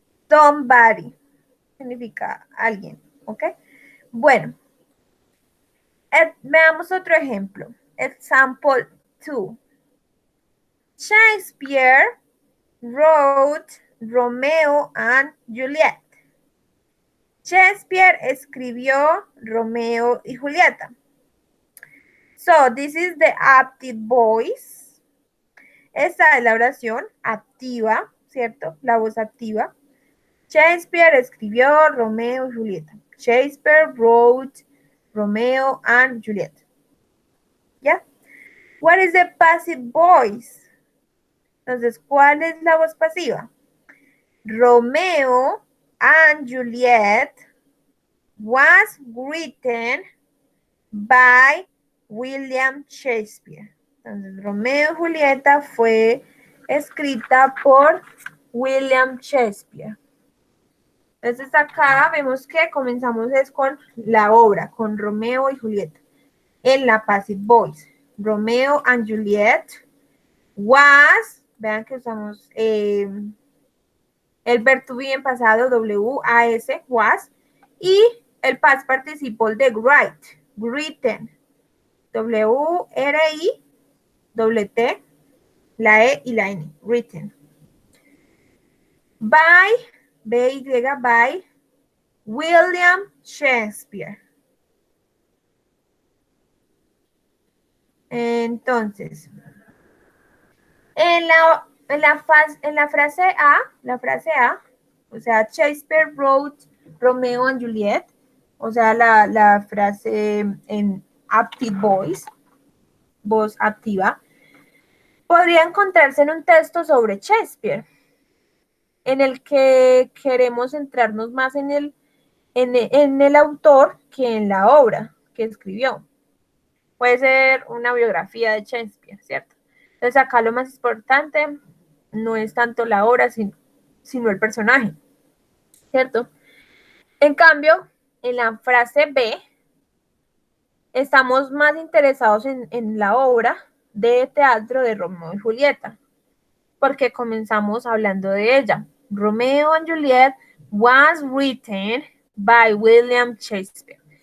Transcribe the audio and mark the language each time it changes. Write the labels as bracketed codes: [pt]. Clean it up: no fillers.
[es] Somebody significa alguien, ¿ok? Bueno, veamos otro ejemplo. [en] Example 2. Shakespeare wrote Romeo and Juliet. [es] Shakespeare escribió Romeo y Julieta. [en] So, this is the active voice. [es] Esta es la oración activa, ¿cierto? La voz activa. Shakespeare escribió Romeo y Julieta. [en] Shakespeare wrote Romeo and Juliet. ¿Ya? What is the passive voice? [es] Entonces, ¿cuál es la voz pasiva? [en] Romeo and Juliet was written by William Shakespeare. [es] Entonces, Romeo y Julieta fue escrita por William Shakespeare. Entonces acá vemos que comenzamos es con la obra, con Romeo y Julieta. En la passive voice, Romeo and Juliet was, vean que usamos el verbo to be en pasado, was, y el past participle de write, written, W-R-I-T, la E y la N, written. [en] By, B-Y, by William Shakespeare. [es] Entonces, en la frase A, o sea, [en] Shakespeare wrote Romeo and Juliet, [es] o sea, la frase en active voice, voz activa, podría encontrarse en un texto sobre Shakespeare, en el que queremos centrarnos más en el autor que en la obra que escribió. Puede ser una biografía de Shakespeare, ¿cierto? Entonces acá lo más importante no es tanto la obra, sino el personaje, ¿cierto? En cambio, en la frase B, estamos más interesados en la obra de teatro de Romeo y Julieta, porque comenzamos hablando de ella. [en] Romeo and Juliet was written by William Shakespeare.